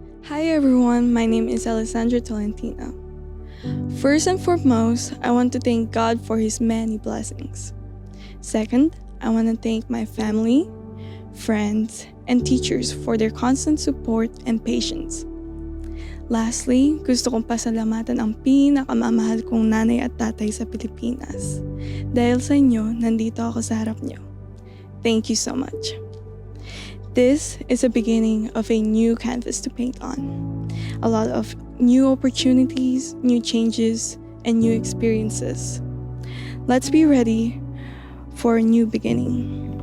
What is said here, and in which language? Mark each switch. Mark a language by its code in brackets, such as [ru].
[en] Hi everyone, my name is Alessandra Tolentino. First and foremost, I want to thank God for His many blessings. Second, I want to thank my family, friends, and teachers for their constant support and patience. [tl] Lastly, gusto kong pasalamatan ang pinakamamahal kong nanay at tatay sa Pilipinas. Dahil sa inyo, nandito ako sa harap niyo. [en] Thank you so much. This is the beginning of a new canvas to paint on. A lot of new opportunities, new changes, and new experiences. Let's be ready for a new beginning.